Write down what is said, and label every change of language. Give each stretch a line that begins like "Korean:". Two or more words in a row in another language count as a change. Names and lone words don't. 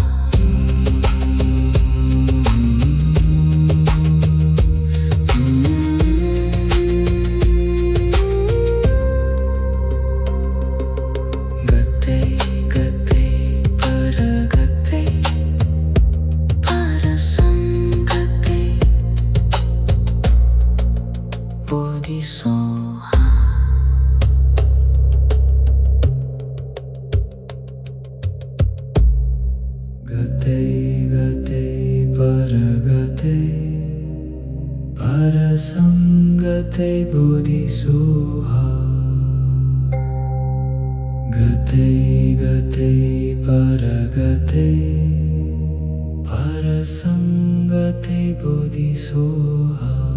Sanskrit: गते गते पारगते परसंगते बुदि सोह. गते गते पारगते परसंगते बोधि सोह. गते गते पारगते परसंगते बोधि सोह.